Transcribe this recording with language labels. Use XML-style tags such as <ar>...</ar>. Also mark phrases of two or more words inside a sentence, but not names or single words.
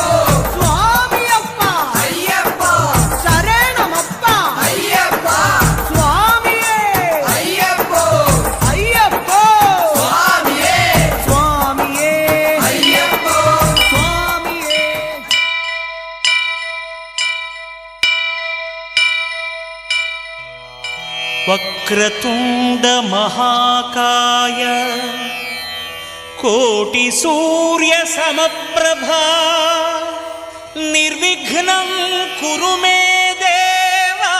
<ml>സ്വാമിയപ്പ അയ്യപ്പ ശരണമപ്പ അയ്യപ്പ സ്വാമിയെ അയ്യപ്പോ അയ്യപ്പോ സ്വാമിയേ സ്വാമിയെ അയ്യപ്പോ സ്വാമിയെ</ml> <sa>వక్రతుండ మహాకాయ కోటి సూర్య సమప్రభా నిర్విఘ్నం కురు మే దేవ</sa>